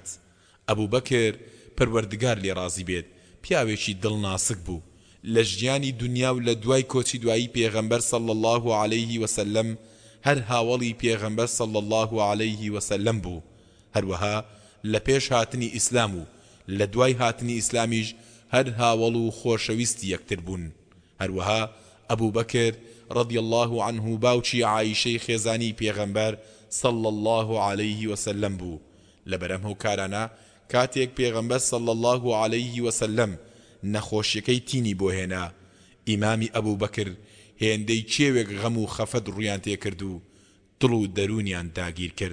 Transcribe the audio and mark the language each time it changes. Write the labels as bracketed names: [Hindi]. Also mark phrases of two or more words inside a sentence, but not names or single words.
[Central Kurdish] ئەبوبەکر پەروەردگار لێ ڕازی بێت پیاوێکی دڵناسک بوو، لە ژیانی دنیا و لە دوای کۆچی دوایی پێغەمبەر [Arabic] صلی الله عليه وسلم [Central Kurdish] هەر هاوڵی پێغەمبەر [Arabic] صلی الله عليه وسلم [Central Kurdish] بوو. هەروەها لە پێش هاتنی ئیسلام و لە دوای هاتنی ئیسلامیش هەر هاوڵ و خۆشەویستی یەکتر بوون. هەروەها ئەبوبەکر [Arabic] رضی الله عنه [Central Kurdish] باوچی عایشەی خێزانی پێغەمبەر [Arabic] صلی الله عليه وسلم [Central Kurdish] بوو. لەبەرەم هەوکارانە کاتێک پێغەمبەر [Arabic] صلی الله عليه وسلم [Central Kurdish] نەخۆشیەکەی تینی بۆ هێنا، ئیمامی ئەبوبەکر هێندەی کێوێک غەم و خەفەت ڕوویان تێکرد و دڵ و دەرونیان داگیر کرد.